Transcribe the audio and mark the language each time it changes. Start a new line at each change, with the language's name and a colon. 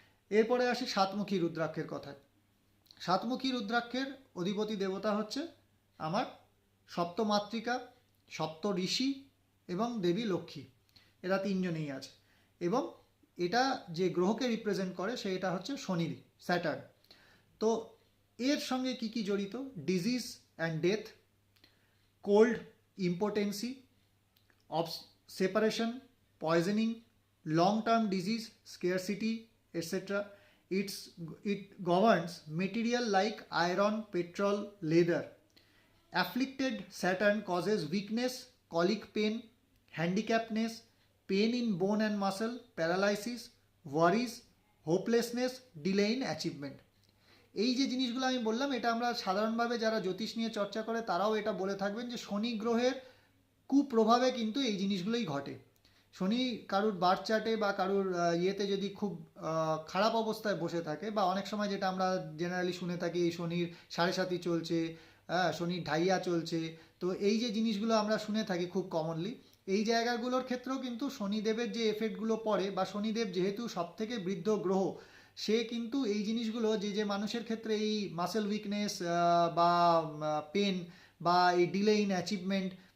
Bangla: এরপরে আসি সাতমুখী রুদ্রাক্ষের কথায়। সাতমুখী রুদ্রাক্ষের অধিপতি দেবতা হচ্ছে আমার সপ্তমাতৃকা, সপ্ত ঋষি এবং দেবী লক্ষ্মী, এরা তিনজনেই আছে। এবং এটা যে গ্রহকে রিপ্রেজেন্ট করে সেটা হচ্ছে শনি, স্যাটার্ন। তো এর সঙ্গে কি কি জড়িত?
English: Disease and death, cold, impotency, separation, poisoning, long-term disease, scarcity, etc. It governs material like iron, petrol, leather. Afflicted Saturn causes weakness, colic pain, handicappedness, pain in bone and muscle, paralysis, worries, hopelessness, delay in achievement.
Bangla: এই যে জিনিসগুলো আমি বললাম, এটা আমরা সাধারণভাবে যারা জ্যোতিষ নিয়ে চর্চা করে তারাও এটা বলে থাকবেন যে শনি গ্রহের কুপ্রভাবে কিন্তু এই জিনিসগুলোই ঘটে। শনি কারুর বার্থ চার্টে বা কারুর ইয়েতে যদি খুব খারাপ অবস্থায় বসে থাকে, বা অনেক সময় যেটা আমরা জেনারেলি শুনে থাকি এই শনির সাড়ে সাতি চলছে, শনির ঢাইয়া চলছে, তো এই যে জিনিসগুলো আমরা শুনে থাকি খুব কমনলি, এই জায়গাগুলোর ক্ষেত্রেও কিন্তু শনিদেবের যে এফেক্টগুলো পড়ে, বা শনিদেব যেহেতু সব থেকে বৃদ্ধ গ্রহ, সে কিন্তু এই জিনিসগুলো যে মানুষের ক্ষেত্রে এই মাসেল উইকনেস বা পেন বা এই ডিলে ইন অ্যাচিভমেন্ট